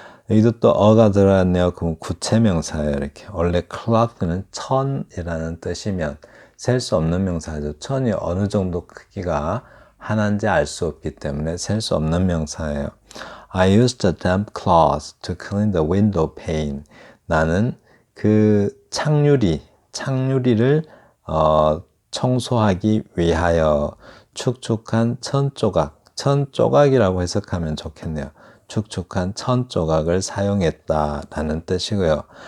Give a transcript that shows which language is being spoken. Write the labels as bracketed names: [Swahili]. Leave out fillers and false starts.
[Korean] 여기도 또 어가 들어갔네요. 그럼 구체명사예요. 이렇게 원래 cloth는 천이라는 뜻이면 셀 수 없는 명사죠. 천이 어느 정도 크기가 하나인지 알 수 없기 때문에 셀 수 없는 명사예요. [English] I used a damp cloth to clean the window pane. [Korean] 나는 그 창유리를 청소하기 위하여 축축한 천조각이라고 해석하면 좋겠네요. 축축한 천조각을 사용했다라는 뜻이고요.